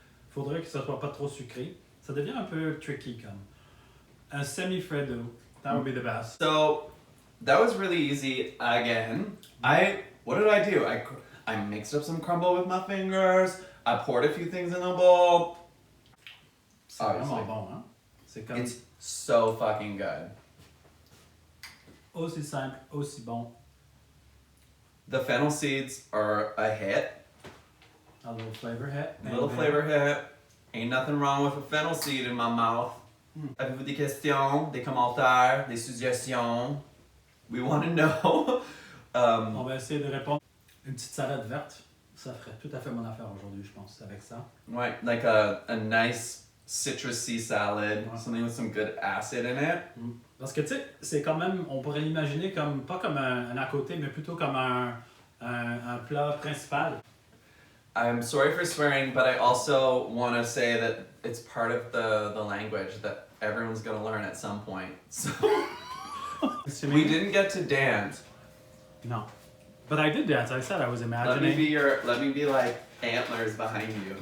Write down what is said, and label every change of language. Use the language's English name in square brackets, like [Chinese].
[French] Faudrait que ça soit pas trop sucré. Ça devient un peu tricky comme. [English] Un semi-freddo. That would be the best. So that was really easy again. What did I do? I mixed up some crumble with my fingers. I poured a few things in the bowl. [French] C'est vraiment [English] Obviously. [French] bon, hein? C'est comme [English] It's so fucking good. [French] aussi simple, aussi bon. [English] The fennel seeds are a hit. A little flavor hit. Little flavor hit. Ain't nothing wrong with a fennel seed in my mouth. [French] Avez-vous des questions, des commentaires, des suggestions? [English] We want to know. [French] On va essayer de répondre. Une petite salade verte, ça ferait tout à fait mon affaire aujourd'hui, je pense, avec ça. [English] Right, like a nice citrusy salad, [French] Ouais. [English] something with some good acid in it. [French] Parce que tu sais, c'est quand même, on pourrait l'imaginer comme, pas comme un à côté, mais plutôt comme un plat principal. [English] I'm sorry for swearing, but I also want to say that it's part of the language that everyone's going to learn at some point. So we didn't get to dance. No. But I did dance. I said I was imagining. Let me be like antlers behind you.